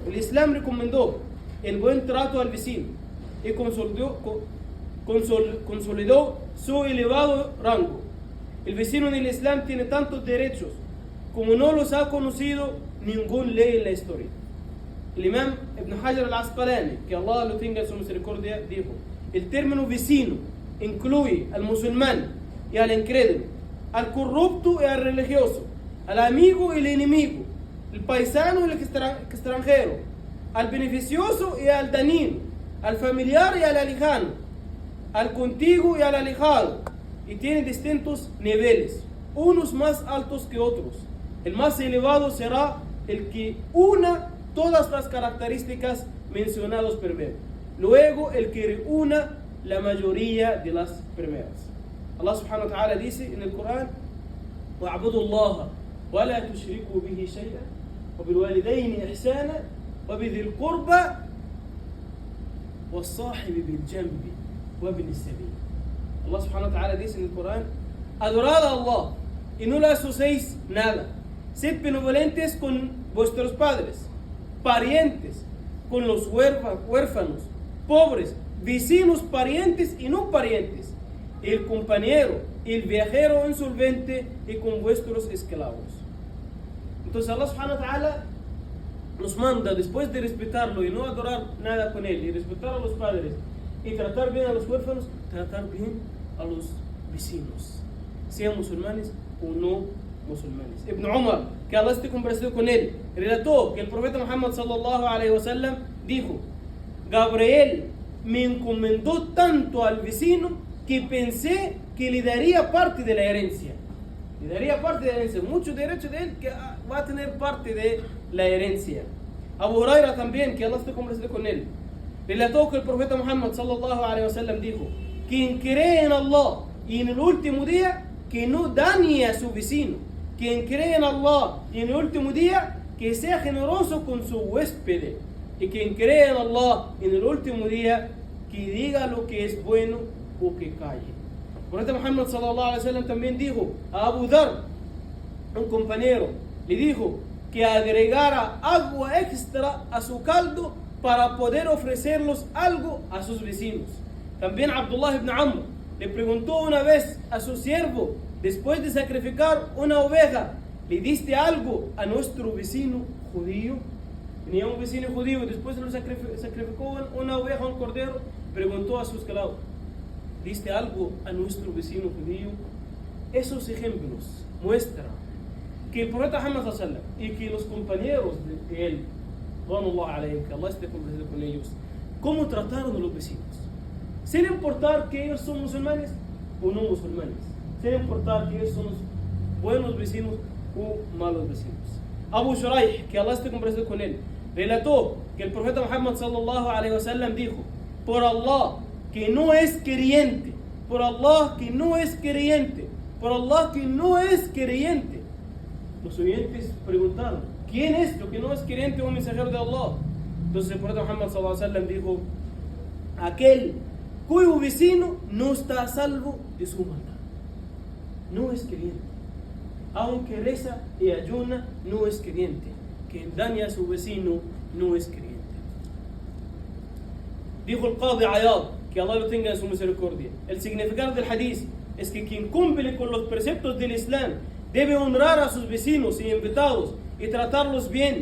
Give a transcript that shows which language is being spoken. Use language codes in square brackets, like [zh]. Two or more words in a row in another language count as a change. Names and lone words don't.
[es] El Islam recomendó el buen trato al vecino y consolidó su elevado rango. El vecino en el Islam tiene tantos derechos como no los ha conocido ningún ley en la historia. El imam Ibn Hajar al-Asqalani, que Allah lo tenga en su misericordia, dijo: el término vecino incluye al musulmán y al incrédulo, al corrupto y al religioso, al amigo y al enemigo, el paisano y el extranjero, al beneficioso y al dañino, al familiar y al alejado, al contiguo y al alejado, y tiene distintos niveles, unos más altos que otros. El más elevado será el que una todas las características mencionadas primero, luego el que reúna la mayoría de las primeras. Allah [ar] سبحانه وتعالى [es] dice en el Corán: [ar] وَاعْبُدُوا اللَّهَ وَلَا تُشْرِكُوا بِهِ شَيْئًا وَبِالْوَالِدَيْنِ إِحْسَانًا وَبِذِي الْقُرْبَى وَالصَّاحِبِ بِالْجَنْبِ وَابْنِ السَّبِيلِ. [es] Allah [ar] سبحانه وتعالى [es] dice en el Corán: adorad a Allah y no le asociéis nada. Sed benevolentes con vuestros padres, parientes, con los huérfanos, pobres, vecinos, parientes y no parientes, el compañero, el viajero insolvente y con vuestros esclavos. Entonces Allah [ar] سبحانه وتعالى [es] nos manda, después de respetarlo y no adorar nada con él, y respetar a los padres y tratar bien a los huérfanos, tratar bien a los vecinos, sean musulmanes o no musulmanes. Ibn Umar, que Allah esté complacido con él, relató que el profeta Muhammad [ar] صلى الله عليه وسلم [es] dijo: Gabriel me encomendó tanto al vecino que pensé que le daría parte de la herencia. Le daría parte de la herencia, mucho derecho de él, que va a tener parte de la herencia. Abu Huraira también, que Allah esté complacido con él, relató que el profeta Muhammad [ar] صلى الله عليه وسلم [es] dijo: quien cree en Allah y en el último día, que no dañe a su vecino. Quien cree en Allah y en el último día, que sea generoso con su huésped. Y quien cree en Allah y en el último día, que diga lo que es bueno o que calle. El profeta Muhammad [ar] صلى الله عليه وسلم [es] también dijo a Abu Dhar, un compañero, le dijo que agregara agua extra a su caldo para poder ofrecerlos algo a sus vecinos. También Abdullah ibn Amr le preguntó una vez a su siervo, después de sacrificar una oveja, ¿le diste algo a nuestro vecino judío? Tenía un vecino judío y después de sacrificó una oveja, un cordero, preguntó a su esclavo, ¿diste algo a nuestro vecino judío? Esos ejemplos muestran que el profeta Muhammad [ar] صلى الله عليه وسلم [es] y que los compañeros de él, que Allah esté complacido con ellos, cómo trataron a los vecinos, sin importar que ellos son musulmanes o no musulmanes, sin importar que ellos son buenos vecinos o malos vecinos. Abu Shuraih, que Allah esté complacido con él, relató que el profeta Muhammad [ar] صلى الله عليه وسلم [es] dijo, por Allah que no es creyente, por Allah que no es creyente, por Allah que no es creyente. Los oyentes preguntaron, ¿quién es lo que no es creyente o un mensajero de Allah? Entonces el profeta Muhammad [ar] صلى الله عليه وسلم [es] dijo, aquel cuyo vecino no está a salvo de su maldad, no es creyente. Aunque reza y ayuna, no es creyente. Quien daña a su vecino no es creyente. Dijo el Qadi Ayad, que Allah lo tenga en su misericordia, el significado del hadith es que quien cumple con los preceptos del Islam debe honrar a sus vecinos y invitados y tratarlos bien.